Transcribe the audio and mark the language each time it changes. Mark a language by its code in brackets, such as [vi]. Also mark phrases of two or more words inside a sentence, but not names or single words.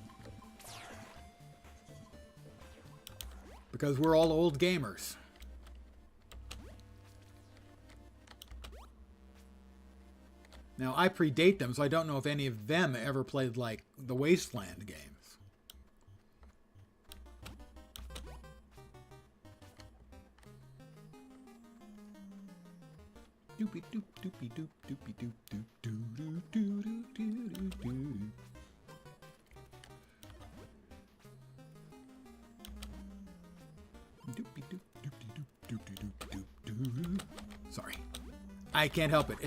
[en] Because we're all old gamers. Now, I predate them, so I don't know if any of them ever played, like, the Wasteland games. Doopy doop doopy doop doopy doop doop doo doo doo doo doo doo. Doopy doop doopy doop I can't help it.